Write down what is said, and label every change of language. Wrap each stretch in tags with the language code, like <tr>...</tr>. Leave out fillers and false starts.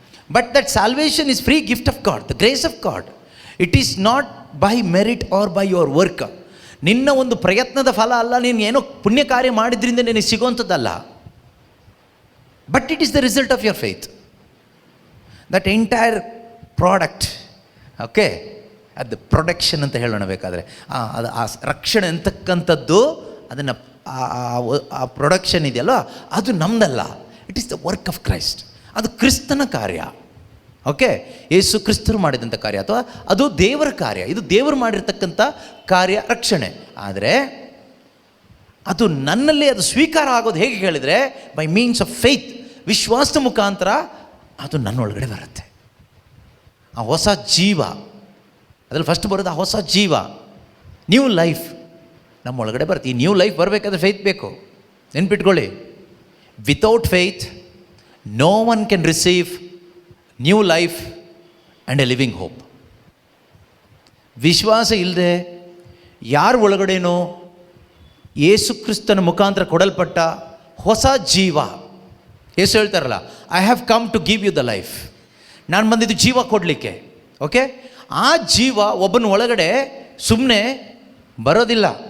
<en>But that salvation is free gift of God, the grace of God. It is not by merit or by your work.</en> <kn>ನಿನ್ನ ಒಂದು ಪ್ರಯತ್ನದ ಫಲ ಅಲ್ಲ, ನೀನು ಏನೋ ಪುಣ್ಯ ಕಾರ್ಯ ಮಾಡಿದ್ರಿಂದ ನಿನಗೆ ಸಿಗುವಂಥದ್ದಲ್ಲ.</kn> <en>But it is the result of your faith. That entire product, okay,</en> <kn>ಅದು ಪ್ರೊಡಕ್ಷನ್ ಅಂತ ಹೇಳೋಣ ಬೇಕಾದರೆ. ಅದು ಆ ರಕ್ಷಣೆ ಅಂತಕ್ಕಂಥದ್ದು, ಅದನ್ನು ಆ ಪ್ರೊಡಕ್ಷನ್ ಇದೆಯಲ್ಲ, ಅದು ನಮ್ಮದಲ್ಲ.</kn> <en>It is the work of Christ.</en> <kn>ಅದು ಕ್ರಿಸ್ತನ ಕಾರ್ಯ. ಓಕೆ, ಯೇಸು ಕ್ರಿಸ್ತರು ಮಾಡಿದಂಥ ಕಾರ್ಯ, ಅಥವಾ ಅದು ದೇವರ ಕಾರ್ಯ. ಇದು ದೇವರು ಮಾಡಿರ್ತಕ್ಕಂಥ ಕಾರ್ಯ, ರಕ್ಷಣೆ. ಆದರೆ ಅದು ನನ್ನಲ್ಲಿ ಅದು ಸ್ವೀಕಾರ ಆಗೋದು ಹೇಗೆ ಹೇಳಿದರೆ,</kn> <en>by means of faith,</en> <kn>ವಿಶ್ವಾಸದ ಮುಖಾಂತರ ಅದು ನನ್ನೊಳಗಡೆ ಬರುತ್ತೆ. ಆ ಹೊಸ ಜೀವ, ಅದ್ರಲ್ಲಿ ಫಸ್ಟ್ ಬರೋದು ಆ ಹೊಸ ಜೀವ, ನ್ಯೂ ಲೈಫ್ ನಮ್ಮೊಳಗಡೆ ಬರುತ್ತೆ. ಈ ನ್ಯೂ ಲೈಫ್ ಬರಬೇಕಾದ್ರೆ ಫೇತ್ ಬೇಕು. ನೆನ್ಪಿಟ್ಕೊಳ್ಳಿ,</kn> <en>Without faith no one can receive new life and a living hope.</en> <kn>ವಿಶ್ವಾಸ ಇಲ್ಲದೆ ಯಾರ ಒಳಗಡೆನೋ ಯೇಸು ಕ್ರಿಸ್ತನ ಮುಖಾಂತರ ಕೊಡಲ್ಪಟ್ಟ ಹೊಸ ಜೀವ, ಯೇಸು ಹೇಳ್ತಾರಲ್ಲ,</kn> <en>I have come to give you the life,</en> <kn>ನಾನು ಬಂದಿದ್ದು ಜೀವ ಕೊಡಲಿಕ್ಕೆ. ಓಕೆ, ಆ ಜೀವ ಒಬ್ಬನ ಒಳಗಡೆ ಸುಮ್ಮನೆ ಬರೋದಿಲ್ಲ.</kn>